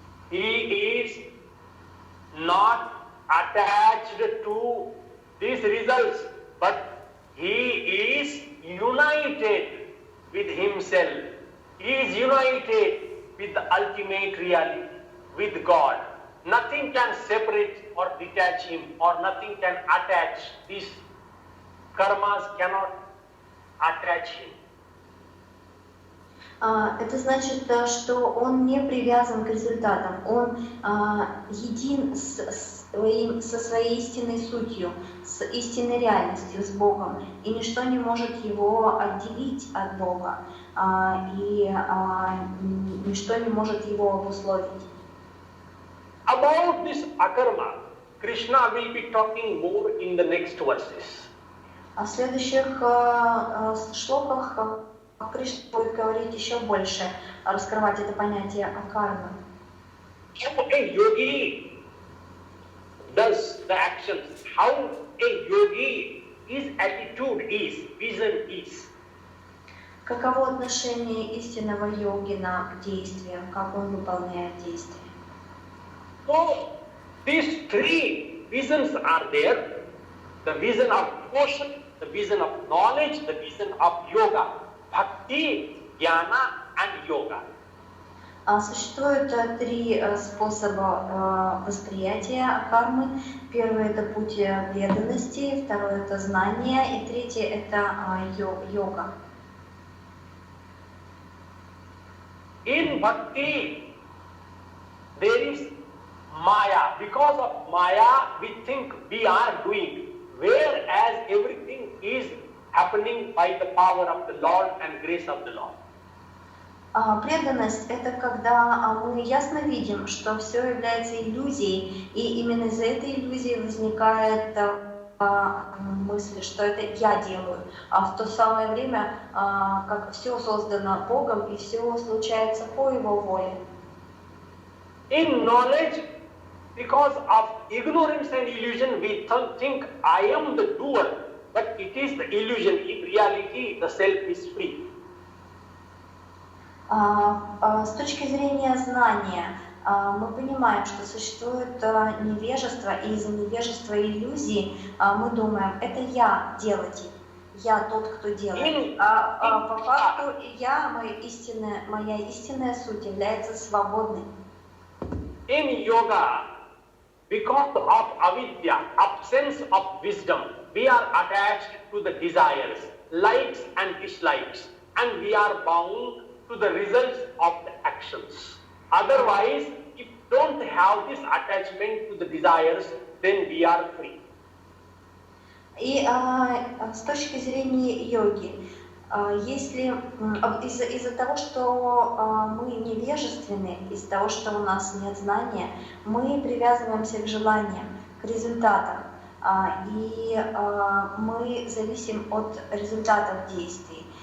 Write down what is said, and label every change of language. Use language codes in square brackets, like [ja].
[en] He is not attached to these results, but he is united with himself. He is united with the ultimate reality, with God. Nothing can separate or detach him, or nothing can attach. These karmas cannot attach him. [ru] Это значит, что он не привязан к результатам, он един со своей истинной сутью, с истинной реальностью, с Богом, и ничто не может его отделить от Бога, и ничто не может его обусловить. [en] About this akarma, Krishna will be talking more in the next verses. [ru] В следующих шлоках Кришна будет говорить еще больше, раскрывать это понятие акармы. [en] How a yogi does the actions, how a yogi, his attitude is, vision is. [ru] Каково отношение истинного йогина к действиям, как он выполняет действия? [en] So, these three visions are there. The vision of devotion, the vision of knowledge, the vision of yoga. Bhakti, jnana and yoga. [ru] Существует три способа восприятия кармы. Первый — это путь преданности, второй — это знание, и третий — это йога. [en] In bhakti, there is maya. Because of maya, we think we are doing, whereas everything is happening by the power of the Lord and grace of the Lord. [ru] Преданность — это когда мы ясно видим, что все является иллюзией, и именно из-за этой иллюзии возникает мысль, что это я делаю, а в то самое время, как все создано Богом и все случается по Его воле. [en] In knowledge, because of ignorance and illusion, we think I am the doer, but it is the illusion. In reality, the self is free. [ru] С точки зрения знания, мы понимаем, что существует невежество, и из-за невежества и иллюзии мы думаем, это я делатель, я тот, кто делает. А по факту моя истинная суть является свободной. [en] In yoga, because of avidya, absence of wisdom, we are attached to the desires, likes and dislikes, and we are bound to the results of the actions. Otherwise, if we don't have this attachment to the desires, then we are free. [ru] И с точки зрения йоги, если из-за того, что мы невежественны, из-за того, что у нас нет знания, мы привязываемся к желаниям, к результатам, и мы зависим от результатов действий.